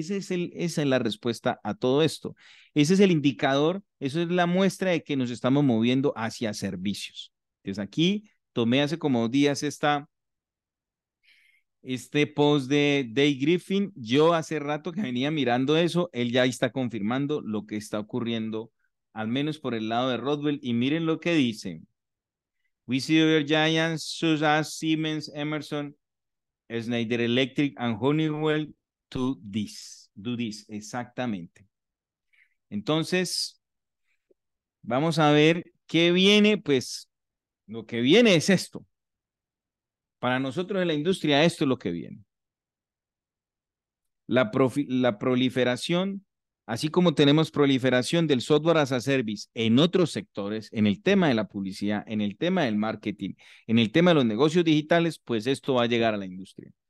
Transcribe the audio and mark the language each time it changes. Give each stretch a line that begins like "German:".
Spanish: Esa es la respuesta a todo esto. Ese es el indicador, eso es la muestra de que nos estamos moviendo hacia servicios. Entonces aquí tomé hace como 2 días este post de Dave Griffin. Yo hace rato que venía mirando eso, él ya está confirmando lo que está ocurriendo, al menos por el lado de Rodwell, y miren lo que dice.
English: We see other giants such as Siemens, Emerson, Schneider Electric, and Honeywell to this. Do this,
Spanish: exactamente. Entonces, vamos a ver qué viene, pues lo que viene es esto. Para nosotros en la industria, esto es lo que viene. La proliferación, así como tenemos proliferación del software as a service en otros sectores, en el tema de la publicidad, en el tema del marketing, en el tema de los negocios digitales, pues esto va a llegar a la industria.